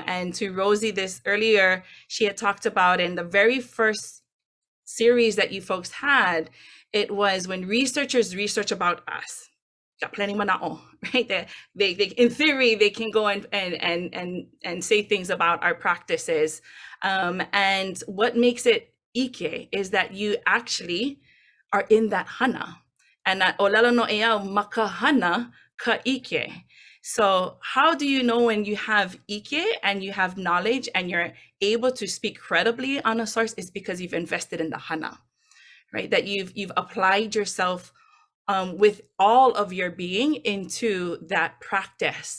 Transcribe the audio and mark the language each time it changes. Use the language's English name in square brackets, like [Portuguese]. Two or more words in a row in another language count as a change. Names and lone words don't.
[English] And to Rosie, this earlier, she had talked about in the very first series that you folks had, it was when researchers research about us. Got plenty mana'o, right? They in theory, they can go and say things about our practices. And what makes it ʻIke is that you actually are in that hana. And that [Hawaiian] olelo no ea makahana ka ʻIke. [English] So how do you know when you have ʻIke and you have knowledge and you're able to speak credibly on a source? Is because you've invested in the hana, right? That you've applied yourself with all of your being into that practice.